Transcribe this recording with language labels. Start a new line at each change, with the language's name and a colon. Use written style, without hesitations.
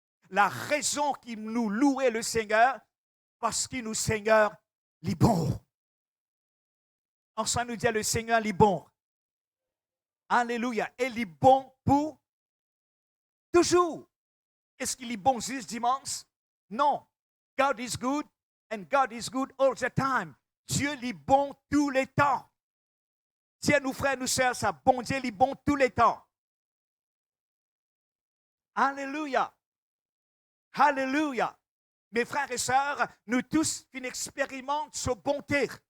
French: La raison qu'il nous louait le Seigneur, parce qu'il nous, Seigneur, est bon. Ensemble, nous dit le Seigneur est bon. Alléluia. Et il est bon pour toujours. Est-ce qu'il est bon juste dimanche? Non.
English: God is good and God is good all the time.
French: Dieu est bon tous les temps. Tiens, nous frères, nous sœurs, ça, bon Dieu est bon tous les temps. Alléluia. Alléluia. Mes frères et sœurs, nous tous expérimentons sa bonté.